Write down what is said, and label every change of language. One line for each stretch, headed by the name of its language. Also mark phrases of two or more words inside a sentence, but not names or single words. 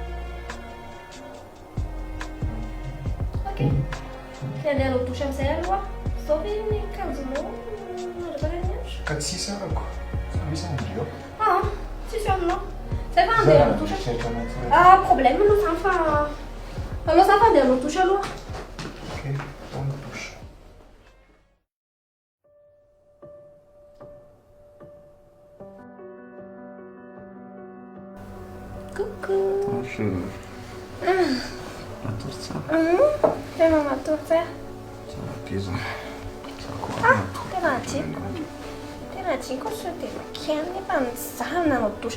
Malagasy: Ok. Ty andeha hanao douche amin'izay aloha. Zao ve ny akanjonao rehefa rehetra? Ka tsisy arako. Sa misy andreo. Tsisy aminao. Zay fa andeha hanao douche. Problème aloha zany fa aloha zany fa andeha hanao douche aloha.
French: Ok, on douche. Coucou. Bonjour.
Malagasy: Matory tsara. Tena matory tsara. Tsara be zany. Tsara koa Tena tiako. Tena tiako sao dia makeny nefa nizaha nanao douche.